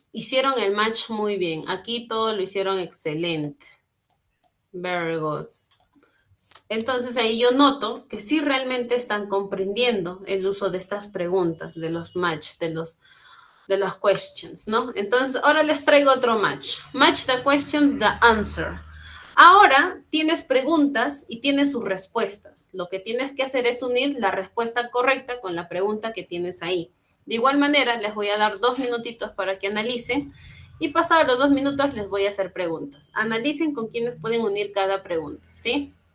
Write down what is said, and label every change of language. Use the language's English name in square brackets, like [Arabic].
[Spanish] Hicieron el match muy bien. Aquí todo lo hicieron excelente. [English] Very good. [Spanish] Entonces ahí yo noto que sí realmente están comprendiendo el uso de estas preguntas, de los match, de los questions, ¿no? Entonces ahora les traigo otro match. [English] Match the question, the answer. [Spanish] Ahora tienes preguntas y tienes sus respuestas. Lo que tienes que hacer es unir la respuesta correcta con la pregunta que tienes ahí. De igual manera, les voy a dar 2 minutitos para que analicen y pasados los 2 minutos les voy a hacer preguntas. Analicen con quiénes pueden unir cada pregunta, ¿sí?